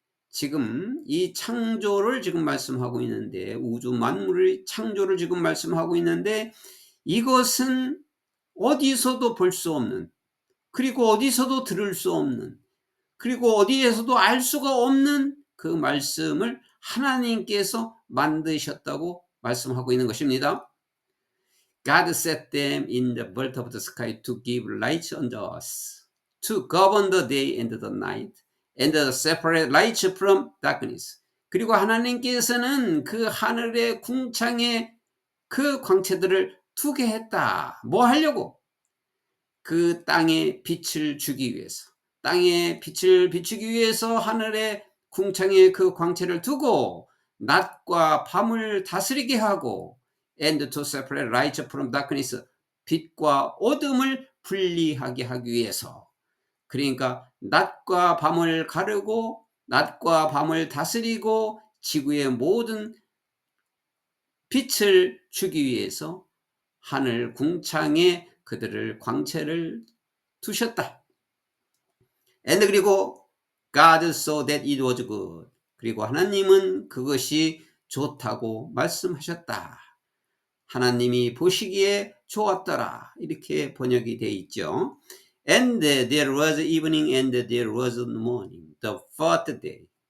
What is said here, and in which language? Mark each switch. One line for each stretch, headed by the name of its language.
Korean: 지금 이 창조를 지금 말씀하고 있는데, 우주 만물의 창조를 지금 말씀하고 있는데, 이것은 어디서도 볼 수 없는, 그리고 어디서도 들을 수 없는, 그리고 어디에서도 알 수가 없는 그 말씀을 하나님께서 만드셨다고 말씀하고 있는 것입니다.
English: God set them in the vault of the sky to give light on the earth, to govern the day and the night, and to separate light from darkness.
Korean: 그리고 하나님께서는 그 하늘의 궁창에 그 광채들을 두게 했다. 뭐 하려고? 그 땅에 빛을 주기 위해서. 땅에 빛을 비추기 위해서 하늘의 궁창에 그 광채를 두고 낮과 밤을 다스리게 하고
English: and to separate light from darkness,
Korean: 빛과 어둠을 분리하게 하기 위해서. 그러니까 낮과 밤을 가르고 낮과 밤을 다스리고 지구의 모든 빛을 주기 위해서 하늘 궁창에 그들을 광채를 두셨다.
English: And 그리고 God saw that it was good.
Korean: 그리고 하나님은 그것이 좋다고 말씀하셨다. 하나님이 보시기에 좋았더라. 이렇게 번역이 되어 있죠.
English: And there was evening and there was morning, the fourth day.